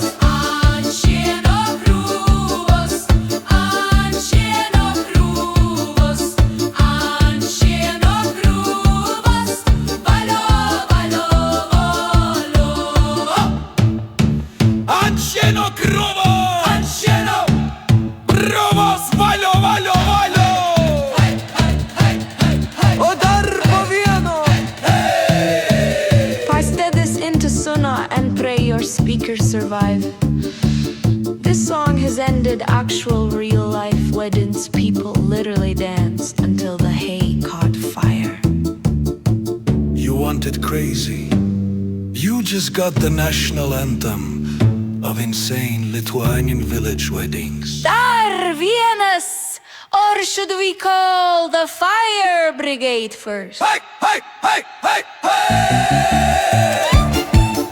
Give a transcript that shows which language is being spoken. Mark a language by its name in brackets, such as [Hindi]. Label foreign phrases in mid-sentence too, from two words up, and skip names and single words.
[Lithuanian] Ant šieno krūvos, ant šieno krūvos, ant šieno krūvos, valio, valio, valio. Ant šieno krūvos, ant šieno krūvos, valio, valio, valio. O dar po vieno. [English] Pass this into Suna and pray your speakers survive. This song has ended actual real life weddings. People literally danced until the hay caught fire. You want it crazy. You just got the national anthem of insane Lithuanian village weddings. [Lithuanian] Dar vienas! [English] Or should we call the fire brigade first? Hey, hey, hey, hey, hey.